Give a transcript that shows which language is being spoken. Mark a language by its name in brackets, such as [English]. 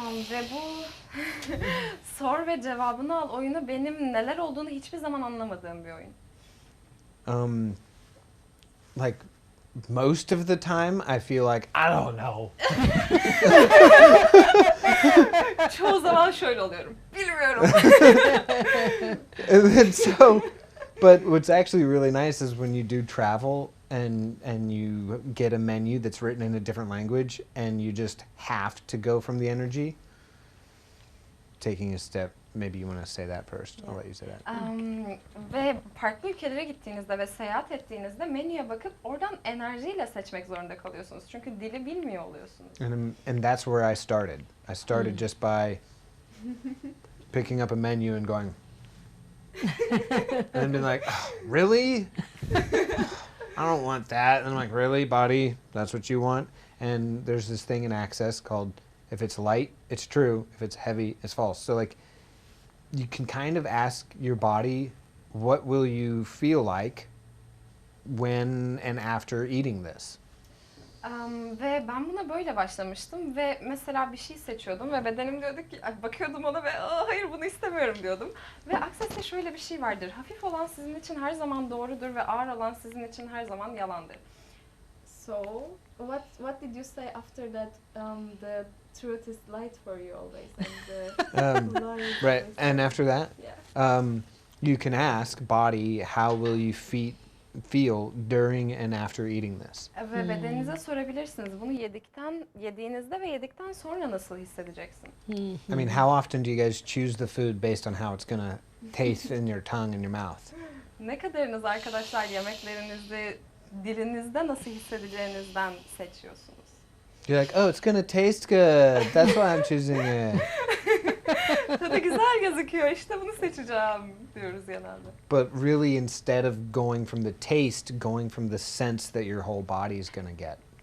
[Turkish] Ve bu sor ve cevabını al oyunu benim neler olduğunu hiçbir zaman anlamadığım bir oyun. [English] Like most of the time I feel like I don't know. [Turkish] Çoğu zaman şöyle oluyorum. Bilmiyorum. [English] And then but what's actually really nice is when you do travel and you get a menu that's written in a different language and you just have to go from the energy. Taking a step maybe you want to say that first. I'll let you say that. [Turkish] Ve farklı ülkelere gittiğinizde ve seyahat ettiğinizde menüye bakıp oradan enerjiyle seçmek zorunda kalıyorsunuz. Çünkü dili bilmiyor oluyorsunuz. [English] And that's where I started. I started just by picking up a menu and going, and being like, "Oh, really? I don't want that." And I'm like, "Really, body? That's what you want?" And there's this thing in Access called, if it's light, it's true. If it's heavy, it's false. So like, you can kind of ask your body, what will you feel like when and after eating this? [Turkish] Ve ben buna böyle başlamıştım ve mesela bir şey seçiyordum ve bedenim diyordu ki, bakıyordum ona ve hayır bunu istemiyorum diyordum. Ve Access'te şöyle bir şey vardır, hafif olan sizin için her zaman doğrudur ve ağır olan sizin için her zaman yalandır. [English] So, what did you say after that? The truth is light for you always, and the lie is Right, always and after that, yeah. you can ask body, how will you feel during and after eating this? [Turkish] Ve bedeninize sorabilirsiniz. Bunu yediğinizde ve yedikten sonra nasıl hissedeceksin? [English] I mean, how often do you guys choose the food based on how it's gonna taste in your tongue and your mouth? [Turkish] Ne kadarınız arkadaşlar yemeklerinizi dilinizde nasıl hissedeceğinizden seçiyorsunuz? [English] You're like, oh, it's gonna taste good. That's why I'm choosing it. [Turkish] Tadı güzel gözüküyor, işte bunu seçeceğim diyoruz genelde. [English] But really, instead of going from the taste, going from the sense that your whole body is gonna get.